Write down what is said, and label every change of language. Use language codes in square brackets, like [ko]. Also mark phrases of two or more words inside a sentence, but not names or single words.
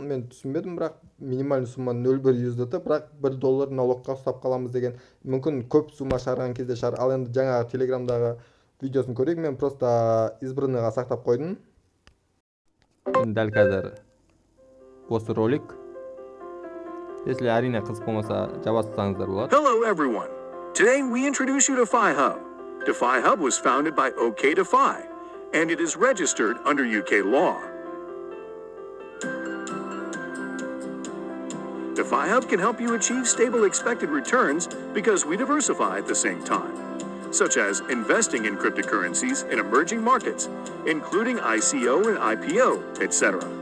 [kk] Мен түсінбедім, бірақ [ru] минимальный сумма [kk] 0.1 USDT, бірақ $1 налогқа ұстап қаламыз деген. Мүмкін көп сумма шығарған кезде шығар. Ал енді жаңағы Телеграмдағы видеосын көрейік. Мен просто избранныйға сақтап қойдым. Дәл қазір осы ролик. Если әрине қызық болмаса жаба салсаңыздар болады. [en] Hello everyone. Today we introduce you to DeFi-Hub. DeFi-Hub was founded by OKDeFi, and it is registered under UK law. DeFi-Hub can help you achieve stable expected returns because we diversify at the same time, such as investing in cryptocurrencies in emerging markets, including ICO and IPO, etc.